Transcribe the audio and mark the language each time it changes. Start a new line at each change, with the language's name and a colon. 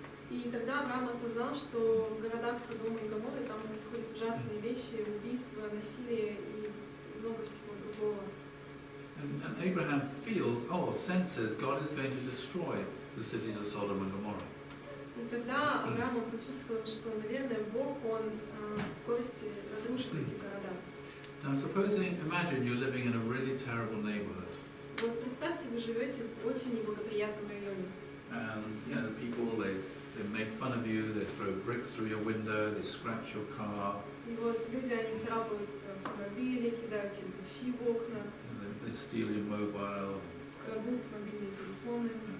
Russian: И тогда Авраам осознал, что в городах Содома и Гоморры там происходят ужасные вещи, убийства, насилие и много всего другого.
English: And Abraham feels, senses God is going to destroy the cities of Sodom and Gomorrah.
Russian: И тогда Авраам почувствовал, что, наверное, Бог, он в скорости разрушит эти города.
English: Now imagine you're living in a really terrible neighborhood.
Russian: Вот представьте, вы живете в очень неблагоприятном районе.
English: And people, they make fun of you, they throw bricks through your window, they scratch your car.
Russian: И вот люди, они царапают автомобили, кидают кирпичи в окна,
English: They steal your mobile.
Russian: крадут мобильные телефоны.